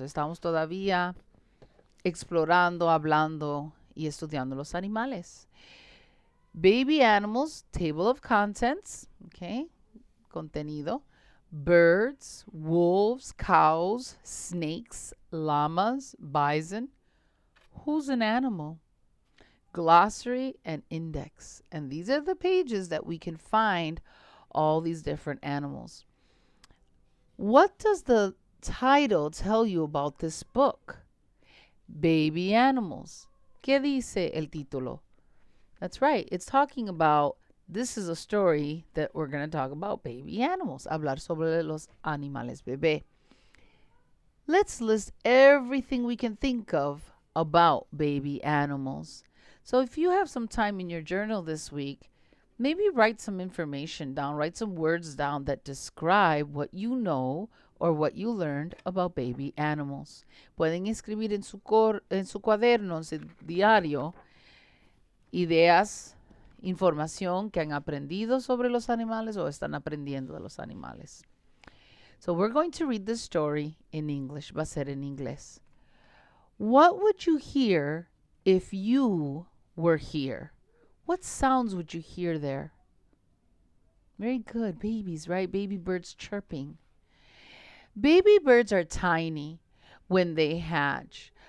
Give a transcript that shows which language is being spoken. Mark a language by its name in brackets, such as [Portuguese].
[Spanish] Estamos todavía explorando, hablando y estudiando los animales. [English] Baby animals, table of contents, okay? Contenido. Birds, wolves, cows, snakes, llamas, bison. Who's an animal? Glossary and index. And these are the pages that we can find all these different animals. What does the title tell you about this book? Baby animals. [Spanish] ¿Qué dice el título? [English] That's right. It's talking about this is a story that we're going to talk about baby animals. [Spanish] Hablar sobre los animales bebé. [English] Let's list everything we can think of about baby animals. So if you have some time in your journal this week, maybe write some information down, write some words down that describe what you know or what you learned about baby animals. [Spanish] Pueden escribir en su cuaderno, en su diario, ideas, información que han aprendido sobre los animales o están aprendiendo de los animales. [English] So we're going to read this story in English. [Spanish] Va a ser en inglés. [English] What would you hear if you were here? What sounds would you hear there? Very good. Babies, right? Baby birds chirping. Baby birds are tiny when they hatch.